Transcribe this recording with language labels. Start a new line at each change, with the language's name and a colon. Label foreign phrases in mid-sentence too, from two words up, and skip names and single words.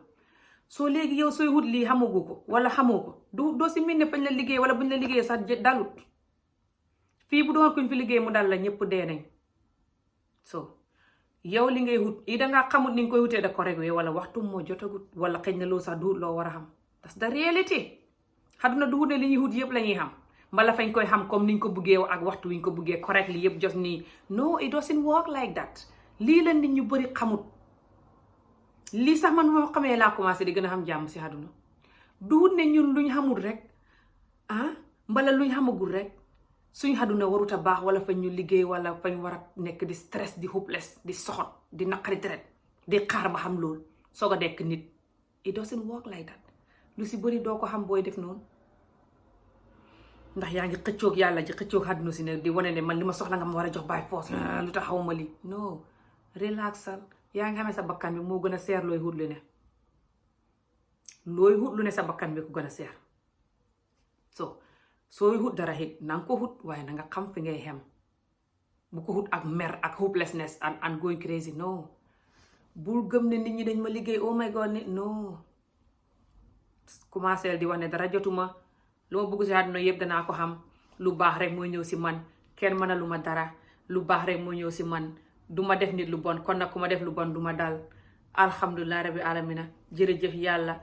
Wolof: soo léegi yow sooy wut lii xamagu ko wala xamoo ko doo si mel ne fañ la liggéey wala buñ la liggéey sax dalut. fii bu doon kuñ fi liggéey mu dal la ñëpp dee nañ. so yow li ngay wut yi dangaa xamut ni nga koy wutee da ko rek wala waxtu moo jotagut wala xëy na loolu sax du loo war a xam.
English: that's the reality.
Wolof: àdduna du wut ne li ñuy wut yëpp la ñuy xam mbala fañ koy xam comme niñ ko buggee ak waxtu wiñ ko buggee correct li yëpp just nii.
English: no it doesn't work like that.
Wolof: lii la nit ñu bëri xamut. lii sax man moo xamee laa commencé di gën a xam jàmm si àdduna. duut ne ñun luñ xamul rek mbala luñ xamagul rek suñ àdduna warut a baax wala fañ ñu liggéey wala fañ war a nekk di stress di hopeless di soxot di naqari deret di xaar ba xam loolu soog a nekk nit.
English: it doesn't work like that.
Wolof: lu si bëri doo ko xam booy def noonu ndax yaa ngi xëccoog yàlla ji xëccoog àdduna si ne di wane ne man li ma soxla nga ma war a jox
English: by force
Wolof: lu tax xawma lii. no relaxal. yaa ngi xamee sa bakkan bi moo gën a seer looy wut lu ne. looy wut lu ne sa bakkan bi ku gën a seer. so sooy wut dara it na nga ko wut waaye na nga xam fi ngay xem. bu ko wut ak mer ak
English: hopelessness and going crazy.
Wolof: no bul gëm ne nit ñi dañ ma liggéey
English: oh my god no.
Wolof: commencé di wax ne dara jotuma lu ma bëgg si àdduna yëpp danaa ko xam lu baax rek mooy ñëw si man kenn mënalu ma dara lu baax rek mooy ñëw si man. duma def nit lu bon kon nag ku ma def lu bon duma dal.
Arabic: الحمد لله رب العالمين
Wolof: jërëjëf yàlla.